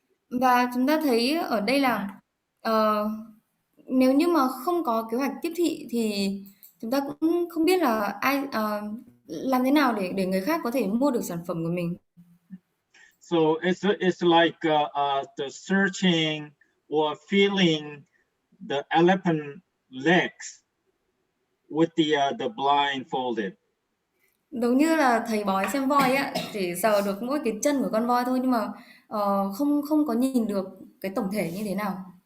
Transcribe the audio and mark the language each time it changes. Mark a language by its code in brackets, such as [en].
[vi] Và chúng ta thấy ở đây là nếu như mà không có kế hoạch tiếp thị thì chúng ta cũng không biết là làm thế nào để người khác có thể mua được sản phẩm của mình. [en] So it's like the searching or feeling the elephant legs with the blindfolded. [vi] Giống như là thầy bói xem voi á, chỉ sờ được mỗi cái chân của con voi thôi nhưng mà không có nhìn được cái tổng thể như thế nào.